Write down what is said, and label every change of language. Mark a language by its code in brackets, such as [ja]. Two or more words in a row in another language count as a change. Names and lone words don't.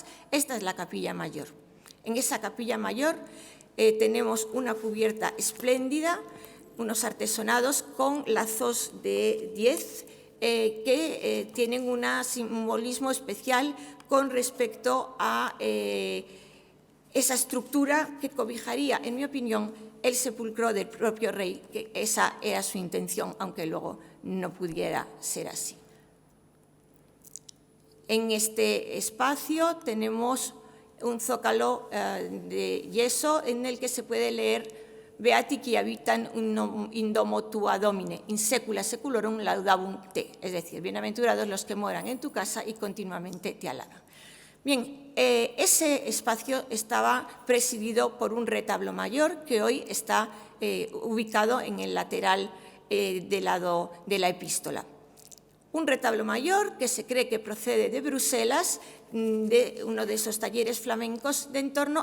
[es] Esta es la capilla mayor. En esa capilla mayor tenemos una cubierta espléndida, unos artesonados con lazos de 10 que tienen un simbolismo especial con respecto a esa estructura que cobijaría, en mi opinión, el sepulcro del propio rey, que esa era su intención, aunque luego no pudiera ser así. En este espacio tenemos un zócalo de yeso en el que se puede leer [la] Beati qui habitan in domo tua domine, in secula seculorum laudabum te, [es] es decir, bienaventurados los que moran en tu casa y continuamente te alaban. Bien, ese espacio estaba presidido por un retablo mayor que hoy está ubicado en el lateral del lado de la epístola. Un retablo mayor que se cree que procede de Bruselas, de uno de esos talleres flamencos de en torno